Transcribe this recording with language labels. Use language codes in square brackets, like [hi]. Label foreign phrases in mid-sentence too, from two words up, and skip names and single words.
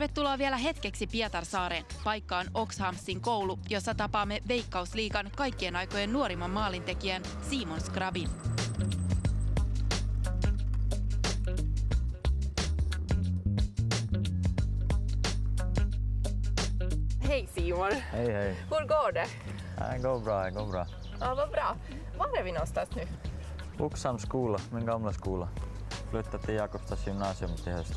[fi] Tervetuloa vielä hetkeksi Pietarsaareen. Paikka on Oxhamsin koulu, jossa tapaamme Veikkausliigan kaikkien aikojen nuorimman maalintekijän Simon Skrabin. [sv] Hej Simon! Hej hej! Hur går det? Det går bra. Ja, vad bra. Var är vi någonstans nu? Oxhams skola, min gamla skola. Flyttade till Jakobstads gymnasium till hösten.